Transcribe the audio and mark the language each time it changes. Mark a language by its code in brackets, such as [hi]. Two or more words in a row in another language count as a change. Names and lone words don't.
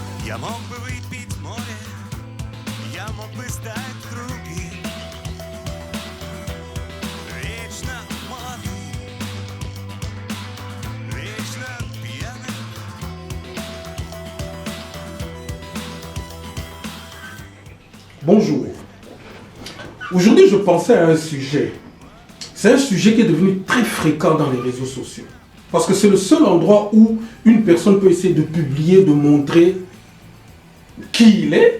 [ru] Я мог бы выпить море, я мог бы стать другим. Вечно молодым, вечно пьяным. [fr] Bonjour. Aujourd'hui, je pensais à un sujet. C'est un sujet qui est devenu très fréquent dans les réseaux sociaux. Parce que c'est le seul endroit où une personne peut essayer de publier, de montrer qui il est.